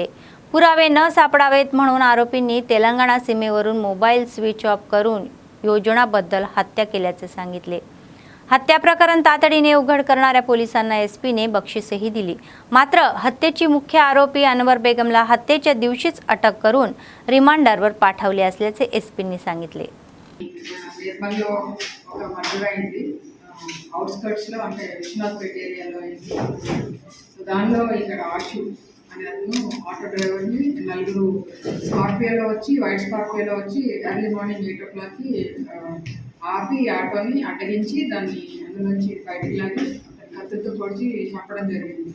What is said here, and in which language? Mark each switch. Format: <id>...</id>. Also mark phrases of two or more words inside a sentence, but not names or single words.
<mr>पुरावे न सापडावेत म्हणून आरोपींनी तेलंगणा सीमेवरून</mr> <en>mobile switch off</en> <mr>करून योजनाबद्दल हत्या केल्याचे सांगितले. हत्या प्रकरण तातडीने उघड करणाऱ्या पोलिसांना SPने बक्षीसही दिली. मात्र हत्येची मुख्य आरोपी अनवर बेगमला हत्येच्या दिवशीच अटक करून रिमांडरवर पाठवले असल्याचे SPनी सांगितले.</mr> <te>నిర్మల్లో ఒక మర్డర్ అయింది. అవుట్స్కట్స్లో అంటే విశ్వనాథ్పేట ఏరియాలో అయింది. సో దానిలో ఇక్కడ ఆశు అనే అతను</te> <en>auto driver</en> <te>నలుగురు స్కార్పియోలో వచ్చి వైట్ స్కార్పియోలో వచ్చి</te> <en>early morning</en> <te>8 o'clockకి ఆపి ఆటోని అడ్డగించి దాన్ని అందులోంచి బయటికి లాగి కత్తితో పొడిచి చంపడం జరిగింది.</te>